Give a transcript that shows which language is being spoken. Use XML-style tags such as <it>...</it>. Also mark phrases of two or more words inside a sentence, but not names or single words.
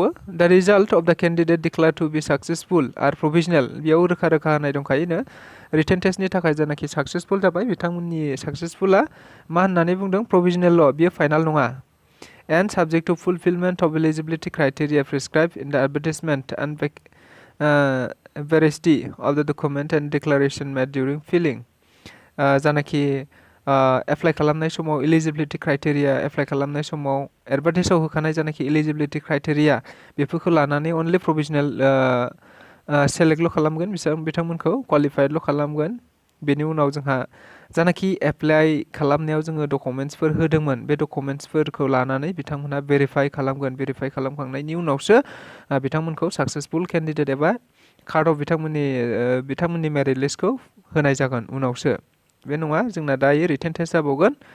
<brx>दा</brx> <en>result of the candidate declare to be successful or provisional,</en> <brx>बेयाव रोखा होनाय दंखायोनो रिटेन टेस्टनि थाखाय जानाखि साक्सेसफुल जाबाय बिथांमोननि साक्सेसफुला मा होननानै बुंदों प्रभिजनेल, बियो फाइनाल नङा।</brx> <en>and subject to fulfilment of eligibility criteria prescribed in the advertisement veracity of the document and declaration made during filling</en> <brx>जानाखि एप्लाइ खालामनाय समाव</brx> <en>eligibility criteria</en> <brx>एप्लाइ खालामनाय समाव एडभार्टाइजआव होखानाय जानाखि</brx> <en>eligibility criteria</en> <brx>बेफोरखौ लानानै अनलि प्रभिजनेल सेलेक्टल' खालामगोन बिथांमोनखौ क्वालिफाइडल' खालामगोन बेनि उनाव जोंहा जानाखि एप्लाइ खालामनायाव जोङो डकुमेन्ट्सफोर होदोंमोन बे डकुमेन्ट्सफोरखौ लानानै बिथांमोनहा भेरिफाइ खालामगोन भेरिफाइ खालामखांनायनि उनावसो बिथांमोनखौ</brx> <en>successful candidate</en> <brx>एबा</brx> <en>card of</en> <brx>बिथांमोननि मेरिट लिस्टखौ होनाय जागोन उनावसो बे नङा जोंना दायो</brx> <en>written test</en> <brx>जाबावगोन</brx>